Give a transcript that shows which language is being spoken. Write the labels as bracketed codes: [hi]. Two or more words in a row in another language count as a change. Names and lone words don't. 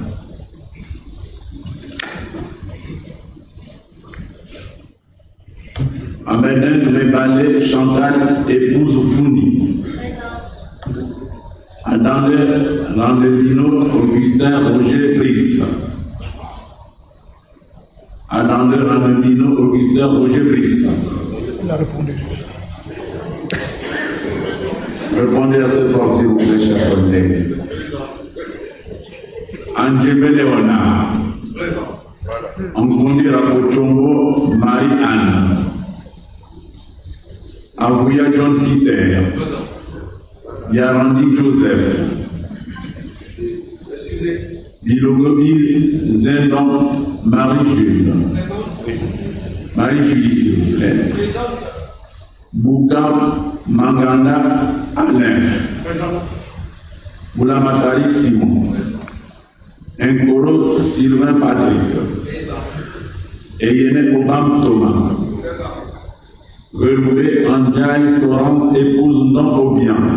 [fr] Amédène Rébalé Chantal, épouse Founi. Adande Landelino Augustin Roger Brice. Adande Landelino Augustin Roger Brice. Il a répondu. Répondez à cette fois, s'il vous plaît, chers collègues. Angéme Léonard. Angondi Rapochombo Marie-Anne. Avouya John Peter. Yarandi Joseph. Bilogobi Zendon Marie-Jules. Marie-Julie, s'il vous plaît. Bouka Manganda Alain. Boulamatari Simon. Nkoro Sylvain Patrick. Eyene Obam Thomas. Reloué Andjaï Florence épouse Ndon Obian.